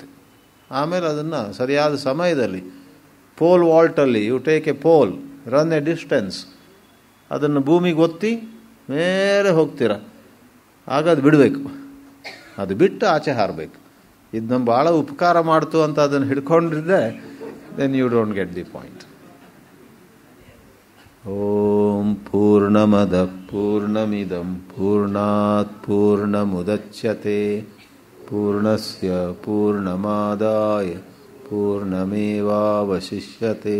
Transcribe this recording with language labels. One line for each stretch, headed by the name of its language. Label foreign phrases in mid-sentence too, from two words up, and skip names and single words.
Kannada: ಆಮೇಲೆ ಅದನ್ನು ಸರಿಯಾದ ಸಮಯದಲ್ಲಿ ಪೋಲ್ ವಾಲ್ಟಲ್ಲಿ
English: you take a pole, run a distance,
Kannada: ಅದನ್ನು ಭೂಮಿಗೆ ಒತ್ತಿ ಮೇಲೆ ಹೋಗ್ತೀರ, ಆಗ ಅದು ಬಿಡಬೇಕು. ಅದು ಬಿಟ್ಟು ಆಚೆ ಹಾರಬೇಕು. ಇದು ನಮ್ಗೆ ಭಾಳ ಉಪಕಾರ ಮಾಡ್ತು ಅಂತ ಅದನ್ನು ಹಿಡ್ಕೊಂಡಿದ್ರೆ
English: then you don't get the point.
Sanskrit: ಓಂ ಪೂರ್ಣಮದ ಪೂರ್ಣಮಿದಂ ಪೂರ್ಣಾತ್ ಪೂರ್ಣಮುದಚ್ಯತೆ ಪೂರ್ಣಸ್ಯ ಪೂರ್ಣಮಾದಾಯ ಪೂರ್ಣಮೇವಾವಶಿಷ್ಯತೆ.